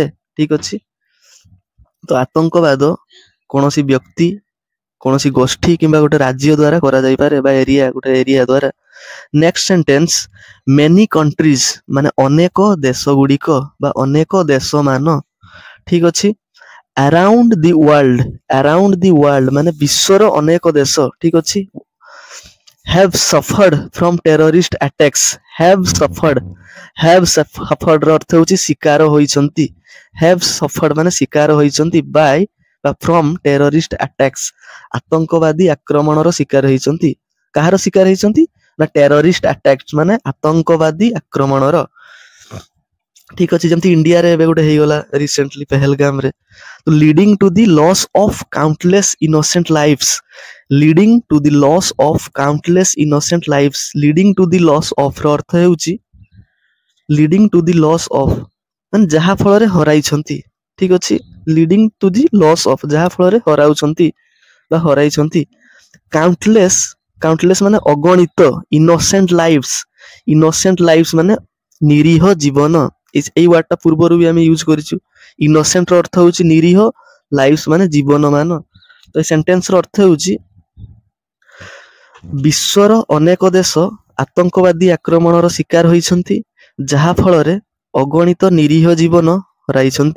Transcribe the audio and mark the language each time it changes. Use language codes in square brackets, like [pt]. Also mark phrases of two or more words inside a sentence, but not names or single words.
[or] ଠିକ ଅଛି, ତ ଆତଙ୍କବାଦ କୌଣସି ବ୍ୟକ୍ତି, କୌଣସି ଗୋଷ୍ଠୀ କିମ୍ବା ଗୋଟେ ରାଜ୍ୟ ଦ୍ୱାରା କରାଯାଇପାରେ ବା ଗୋଟେ ଏରିଆ ଦ୍ୱାରା। [en] next sentence, many countries [or] ମାନେ ଅନେକ ଦେଶ ଗୁଡ଼ିକ ବା ଅନେକ ଦେଶମାନ। ଠିକ ଅଛି, [en] around the world [or] ମାନେ ବିଶ୍ୱର ଅନେକ ଦେଶ। ଠିକ ଅଛି, [en] have suffered from terrorist attacks। have suffered, have suffered [or] ର ଅର୍ଥ ହେଉଛି ଶିକାର ହୋଇଛନ୍ତି, [en] have suffered [or] ମାନେ ଶିକାର ହୋଇଛନ୍ତି [en] by ବା from terrorist attacks, [or] ଆତଙ୍କବାଦୀ ଆକ୍ରମଣର ଶିକାର ହେଇଛନ୍ତି। କାହାର ଶିକାର ହେଇଛନ୍ତି ନା [en] terrorist attacks [or] ମାନେ ଆତଙ୍କବାଦୀ ଆକ୍ରମଣର। ଠିକ ଅଛି, ଯେମିତି ଇଣ୍ଡିଆରେ ଏବେ ଗୋଟେ ହେଇଗଲା ରିସେଣ୍ଟଲି ପେହେଲଗାମରେ, [en] leading to the loss of countless innocent lives, leading to the loss of countless innocent lives, leading to the loss of [or] ର ଅର୍ଥ ହେଉଛି [en] leading to the loss of [or] ମାନେ ଯାହା ଫଳରେ ହରାଇଛନ୍ତି। ଠିକ ଅଛି, [en] leading to the loss of [or] ଯାହା ଫଳରେ ହରାଉଛନ୍ତି ବା ହରାଇଛନ୍ତି। [en] countless, countless [or] ମାନେ ଅଗଣିତ, [en] innocent lives, innocent lives [or] ମାନେ ନିରୀହ ଜୀବନ। ଏଇ ୱାର୍ଡଟା ପୂର୍ବରୁ ବି ଆମେ ୟୁଜ କରିଛୁ। innocent ର ଅର୍ଥ ହେଉଛି ନିରୀହ, ଲାଇଫ୍ସ ମାନେ ଜୀବନ ମାନ। ତ ଏ ସେଣ୍ଟେନ୍ସର ଅର୍ଥ ହେଉଛି ବିଶ୍ୱର ଅନେକ ଦେଶ ଆତଙ୍କବାଦୀ ଆକ୍ରମଣର ଶିକାର ହୋଇଛନ୍ତି, ଯାହା ଫଳରେ ଅଗଣିତ ନିରୀହ ଜୀବନ ହରାଇଛନ୍ତି।